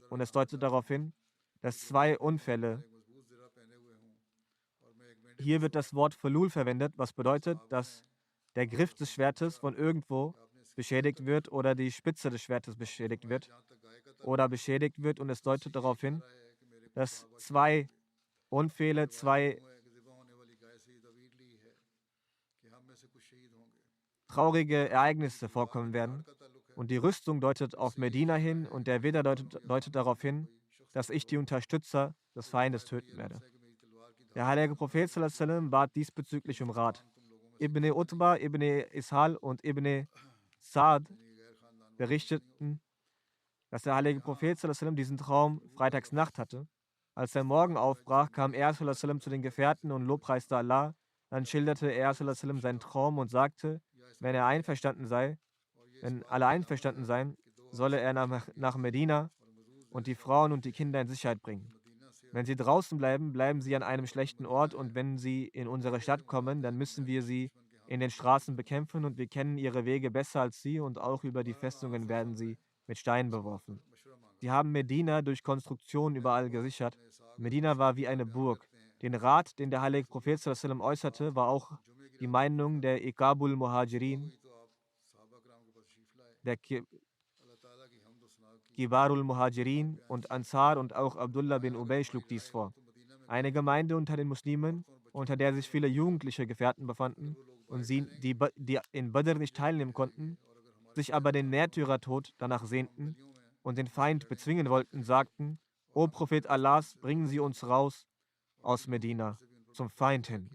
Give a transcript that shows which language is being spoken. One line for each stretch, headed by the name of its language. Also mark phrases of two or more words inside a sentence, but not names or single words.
German: Und es deutet darauf hin, dass zwei Unfälle. Hier wird das Wort Fulul verwendet, was bedeutet, dass der Griff des Schwertes von irgendwo beschädigt wird oder die Spitze des Schwertes beschädigt wird und es deutet darauf hin, dass zwei Unfälle, zwei traurige Ereignisse vorkommen werden. Und die Rüstung deutet auf Medina hin und der Widder deutet darauf hin, dass ich die Unterstützer des Feindes töten werde. Der heilige Prophet
Arabic: صلى الله عليه وسلم
German: bat diesbezüglich um Rat. Ibn Utba, Ibn Ishal und Ibn Sa'd berichteten, dass der heilige Prophet
Arabic: صلى الله عليه وسلم
German: diesen Traum freitags Nacht hatte. Als der Morgen aufbrach, kam er
Arabic: صلى الله عليه وسلم
German: zu den Gefährten und lobpreiste Allah. Dann schilderte er
Arabic: صلى الله عليه وسلم
German: seinen Traum und sagte, wenn alle einverstanden seien, solle er nach Medina und die Frauen und die Kinder in Sicherheit bringen. Wenn sie draußen bleiben, bleiben sie an einem schlechten Ort und wenn sie in unsere Stadt kommen, dann müssen wir sie in den Straßen bekämpfen und wir kennen ihre Wege besser als sie und auch über die Festungen werden sie mit Steinen beworfen. Sie haben Medina durch Konstruktion überall gesichert. Medina war wie eine Burg. Den Rat, den der heilige Prophet
Arabic: صلى الله عليه وسلم
German: äußerte, war auch die Meinung der Iqabul Muhajirin, der Kibarul Muhajirin und Ansar und auch Abdullah bin Ubay schlug dies vor. Eine Gemeinde unter den Muslimen, unter der sich viele jugendliche Gefährten befanden und die in Badr nicht teilnehmen konnten, sich aber den Märtyrertod danach sehnten und den Feind bezwingen wollten, sagten: O Prophet Allahs, bringen Sie uns raus aus Medina zum Feind hin.